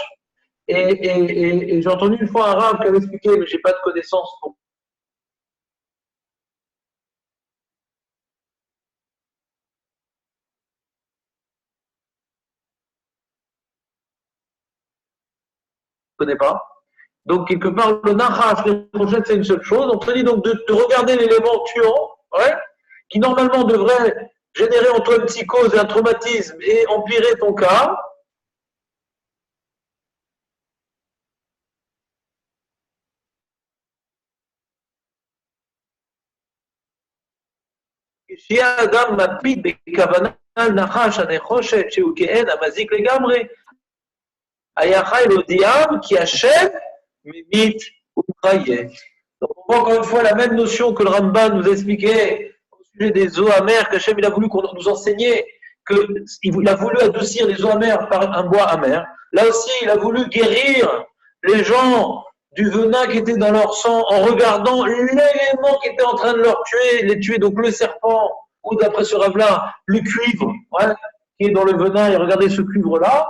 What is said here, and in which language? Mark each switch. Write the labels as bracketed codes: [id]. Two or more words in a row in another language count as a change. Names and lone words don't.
[fr] Et j'ai entendu une fois un rab qui avait expliqué, mais je n'ai pas de connaissances pour je ne connais pas. Donc, quelque part, le Nachash, les prochaines, c'est une seule chose. On te dit donc de regarder l'élément tuant, ouais, qui normalement devrait générer en toi une psychose et un traumatisme et empirer ton cas. [he] כשיהיה האדם מקפיד בכוונה נחש הנחושת שהוא כעין המזיק לגמרי, היה חי להודיעם כי השם ממית ומחיה. [fr] Donc on voit encore une fois la même notion que le Ramban nous expliquait au sujet des eaux amères, qu'Hachem il a voulu qu'on nous enseignait, qu'il a voulu adoucir les eaux amères par un bois amer. Là aussi, il a voulu guérir les gens du venin qui était dans leur sang en regardant l'élément qui était en train de les tuer, donc le serpent, ou d'après ce rêve-là, le cuivre, ouais, qui est dans le venin, et regardez ce cuivre-là.